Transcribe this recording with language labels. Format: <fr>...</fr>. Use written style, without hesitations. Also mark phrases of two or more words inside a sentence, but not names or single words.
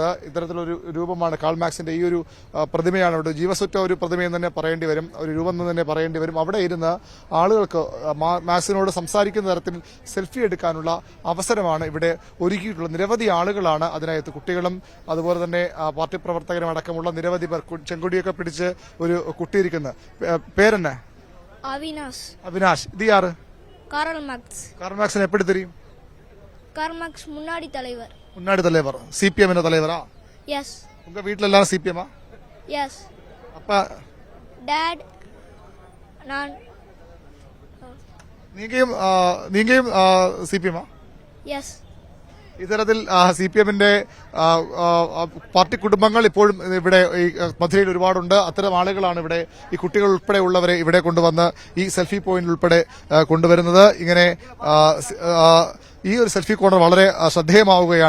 <ml>ഇത്തരത്തിലൊരു രൂപമാണ് കാൾ മാർക്സിന്റെ. ഈ ഒരു പ്രതിമയാണ് ഇവിടെ ജീവസുറ്റ ഒരു പ്രതിമയെന്ന് തന്നെ പറയേണ്ടി വരും, ഒരു രൂപം എന്ന് തന്നെ പറയേണ്ടി വരും. അവിടെ ഇരുന്ന് ആളുകൾക്ക് മാർക്സിനോട് സംസാരിക്കുന്ന തരത്തിൽ സെൽഫി എടുക്കാനുള്ള അവസരമാണ് ഇവിടെ ഒരുക്കിയിട്ടുള്ളത്. നിരവധി ആളുകളാണ് അതിനകത്ത്, കുട്ടികളും അതുപോലെ തന്നെ പാർട്ടി പ്രവർത്തകരും അടക്കമുള്ള നിരവധി പേർ. ചെങ്കൊടിയൊക്കെ പിടിച്ച് ഒരു കുട്ടിയിരിക്കുന്നത്. പേരെന്നെ?</ml> <ta>அவினாஷ். இது யாரு? கார்ல் மார்க்ஸ். கார்ல் மார்க்ஸ் எப்படி தெரியும்? கார்ல் மார்க்ஸ் முன்னாடி தலைவர். CPM தலைவரா? எஸ். உங்க வீட்ல எல்லாரும் CPM-ஆ? எஸ். அப்பா டாட் நான் நீங்கயும் CPM-ஆ? எஸ்.</ta> <ml>ഇത്തരത്തിൽ CPM-ന്റെ പാർട്ടി കുടുംബങ്ങൾ ഇപ്പോഴും ഇവിടെ ഈ മധുരയിൽ ഒരുപാടുണ്ട്. അത്തരം ആളുകളാണ് ഇവിടെ ഈ കുട്ടികൾ ഉൾപ്പെടെ ഉള്ളവരെ ഇവിടെ കൊണ്ടുവന്ന് ഈ സെൽഫി പോയിന്റിൽ ഉൾപ്പെടെ കൊണ്ടുവരുന്നത്. ഇങ്ങനെ ഈ ഒരു സെൽഫി കോർണർ വളരെ ശ്രദ്ധേയമാവുകയാണ്.</ml>